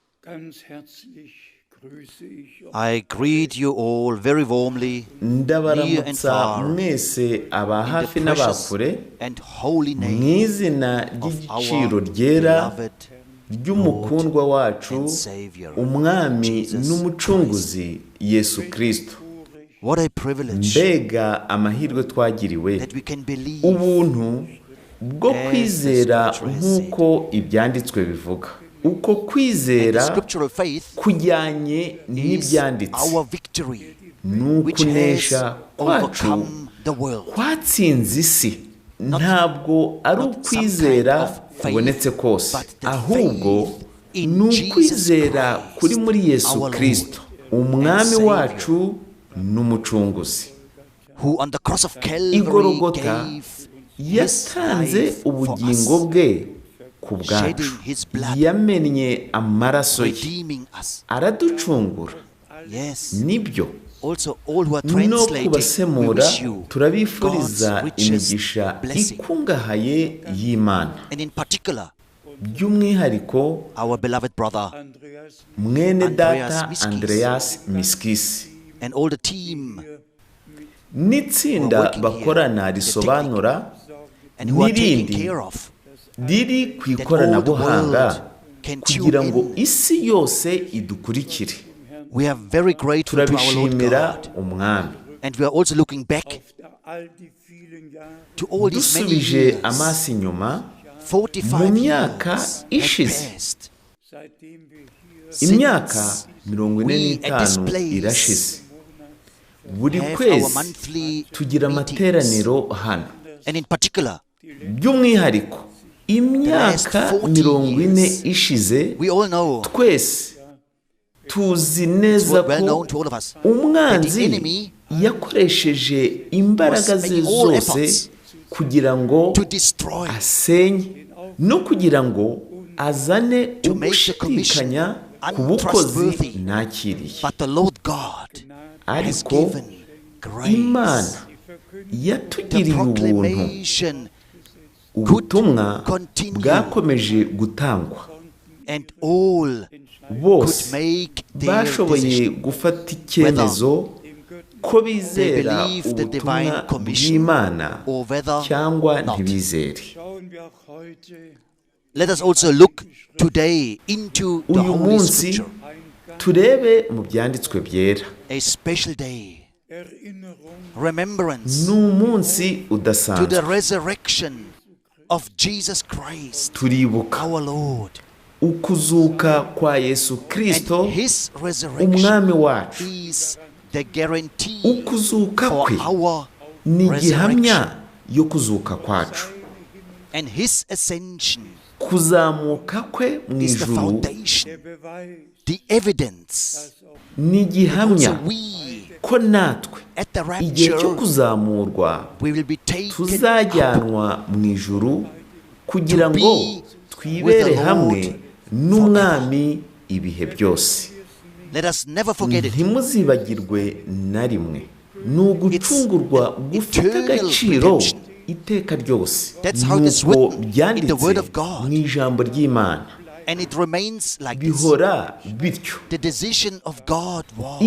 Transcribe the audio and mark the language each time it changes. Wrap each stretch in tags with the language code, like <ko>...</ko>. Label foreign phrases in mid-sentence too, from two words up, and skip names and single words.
<en>I greet you all very warmly, near and far,</en> <rw>mwese aba</rw> <en>in</en> <rw>hafi</rw> <en>the precious</en> <rw>n'abakure</rw> <en>and holy</en> <rw>mu</rw> <en>name</en> <rw>izina</rw> <en>of</en> <rw>ry'igiciro</rw> <en>our</en> <rw>ryera</rw> <en>beloved</en> <rw>ry'umukundwa wacu</rw> <en>and Savior,</en> <rw>umwami</rw> <en>Jesus</en> <rw>n'umucunguzi Yesu Kristo.</rw> <en>What a privilege</en> <rw>Mbega amahirwe twagiriwe,</rw> <en>that we can believe</en> <rw>ubuntu bwo</rw> <en>as</en> <rw>kwizera</rw> <en>the scripture</en> <rw>nk'uko ibyanditswe bivuga. Uko</rw> <en>and the</en> <rw>kwizera</rw> <en>scriptural faith</en> <rw>kujyanye</rw> <en>is</en> <rw>n'ibyanditse,</rw> <en>our victory,</en> <rw>ni</rw> <en>which has</en> <rw>ukunesha kwacu</rw> <en>overcome the world.</en> <rw>kwatsinze isi. Ntabwo ari ukwizera kubonetse kose, ahubwo ni ukwizera kuri muri Yesu Kristo, umwami wacu n'umucunguzi.</rw> <en>Who on the cross of Calvary</en> <rw>Igorogota</rw> <en>gave his</en> <rw>yatanze</rw> <en>life for</en> <rw>ubugingo</rw> <en>us,</en> <rw>bwe ku bwacu,</rw> <en>shedding his blood,</en> <rw>yamennye amaraso ye,</rw> <en>redeeming us.</en> <rw>araducungura.</rw> <en>Yes.</en> <rw>Nibyo,</rw> <en>Also, all who are</en> <rw>no</rw> <en>translating, we</en> <rw>kubasemura</rw> <en>wish you</en> <rw>turabifuriza</rw> <en>God's richest</en> <rw>imigisha</rw> <en>blessing.</en> <rw>ikungahaye y'Imana.</rw> <en>And in particular,</en> <rw>By'umwihariko</rw> <en>our beloved brother</en> <rw>mwene data</rw> <en>Andreas Miskis.</en> <rw>Andreas Miskis</rw> <en>and all the team,</en> <rw>n'itsinda bakorana risobanura</rw> <en>and who are taking</en> <rw>n'irindi</rw> <en>care of</en> <rw>riri ku</rw> <en>that all the</en> <rw>ikoranabuhanga</rw> <en>world can</en> <rw>kugira</rw> <en>tune</en> <rw>ngo</rw> <en>in.</en> <rw>isi yose idukurikire.</rw> <en>We are very grateful to our Lord</en> <rw>Turabishimira</rw> <en>God,</en> <rw>umwami.</rw> <en>and we are also looking back to all these many</en> <rw>Dusubije</rw> <en>years.</en> <rw>amaso inyuma 45 mu myaka</rw> <en>years</en> <rw>ishize,</rw> <en>have passed</en> <rw>imyaka</rw> <en>since</en> <rw>45 irashize. Buri</rw> <en>have our</en> <rw>kwezi</rw> <en>monthly</en> <rw>tugira</rw> <en>meetings.</en> <rw>amateraniro hano.</rw> <en>And in particular,</en> <rw>By'umwihariko imyaka 40 ishize,</rw> <en>we all know,</en> <rw>twese tuzi</rw> <en>it's</en> <rw>neza</rw> <en>well known</en> <rw>ko</rw> <en>to all of us, that the</en> <rw>umwanzi</rw> <en>enemy</en> <rw>yakoresheje imbaraga</rw> <en>was</en> <rw>ze</rw> <en>making all</en> <rw>zose</rw> <en>efforts</en> <rw>kugira ngo</rw> <en>to destroy,</en> <rw>asenye no kugira ngo azane</rw> <en>to make the commission</en> <rw>ugushidikanya ku bukozi</rw> <en>untrustworthy.</en> <rw>nakiriye.</rw> <en>But the Lord God has</en> <rw>Ariko</rw> <en>given grace.</en> <rw>Imana</rw> <en>The</en> <rw>yatugiriye ubuntu,</rw> <en>proclamation</en> <rw>ubutumwa</rw> <en>continue.</en> <rw>bwakomeje gutangwa.</rw> <en>And all</en> <rw>Bose</rw> <en>could make their</en> <rw>bashoboye</rw> <en>decision</en> <rw>gufata icyemezo ko bizera</rw> <en>believe the</en> <rw>ubutumwa</rw> <en>divine commission</en> <rw>bw'Imana</rw> <en>or whether</en> <rw>cyangwa</rw> <en>not.</en> <rw>ntibizere.</rw> <en>Let us also look today into the</en> <rw>Uyu</rw> <en>Holy</en> <rw>munsi</rw> <en>Scripture,</en> <rw>turebe mu byanditswe byera.</rw> <en>a special day, remembrance</en> <rw>Ni umunsi</rw> <en>to the</en> <rw>udasanzwe.</rw> <en>resurrection of Jesus Christ,</en> <rw>Turibuka</rw> <en>our Lord.</en> <rw>ukuzuka kwa Yesu Kristo,</rw> <en>And his resurrection</en> <rw>umwami wacu.</rw> <en>is the guarantee</en> <rw>Ukuzuka</rw> <en>for</en> <rw>kwe</rw> <en>our</en> <rw>ni gihamya</rw> <en>resurrection.</en> <rw>yo kuzuka kwacu.</rw> <en>And his ascension</en> <rw>Kuzamuka kwe mu</rw> <en>is the</en> <rw>ijuru</rw> <en>foundation, the evidence.</en> <rw>ni gihamya</rw> <en>So we,</en> <rw>ko natwe</rw> <en>at the</en> <rw>igihe cyo</rw> <en>rapture,</en> <rw>kuzamurwa</rw> <en>we will be taken up</en> <rw>tuzajyanwa mu ijuru kugira</rw> <en>to</en> <rw>ngo</rw> <en>be</en> <rw>twibere</rw> <en>with the</en> <rw>hamwe</rw> <en>Lord</en> <rw>n'umwami ibihe byose.</rw> <en>Let us never forget it.</en> <rw>Ntimuzibagirwe na rimwe, ni ugucungurwa gufite</rw> <en>eternal</en> <rw>agaciro</rw> <en>redemption.</en> <rw>iteka ryose.</rw> <en>That's how it's</en> <rw>Nuko</rw> <en>written in the</en> <rw>byanditse</rw> <en>Word of God.</en> <rw>mu ijambo ry'Imana,</rw> <en>And it remains like this.</en> <rw>bihora bityo.</rw> <en>The decision of God was</en>